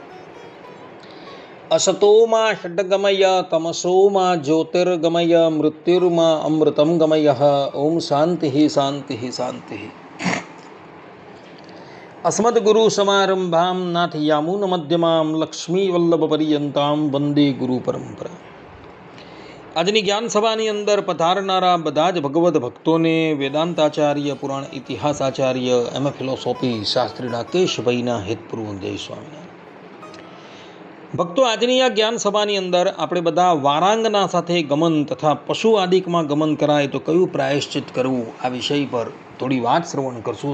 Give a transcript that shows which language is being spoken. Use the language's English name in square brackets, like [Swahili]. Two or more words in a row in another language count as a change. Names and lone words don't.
[Sanskrit] असतो मा षड्गमय तमसो मा ज्योतिर्गमय मृत्युर्मा अमृतं गमय। ओम शान्तिः शान्तिः शान्तिः। अस्मद्गुरुसमारम्भां नाथयामुनमध्यमां लक्ष्मीवल्लभपर्यन्तां वन्दे गुरुपरम्परा। [Gujarati] આજની જ્ઞાન સભાની અંદર પધારનારા બધા જ ભગવદ્ ભક્તોને વેદાંતાચાર્ય, પુરાણ ઇતિહાસ આચાર્ય, એમ ફિલોસોફી શાસ્ત્રી રાકેશભાઈના હેતપૂર્વક જય સ્વામિનારાયણ. ભક્તો, આજની આ જ્ઞાન સભાની અંદર આપણે બધા વારાંગના સાથે ગમન તથા પશુ આદિકમાં ગમન કરાય તો કયું પ્રાયશ્ચિત કરવું આ વિષય પર થોડી વાત શ્રવણ કરશું.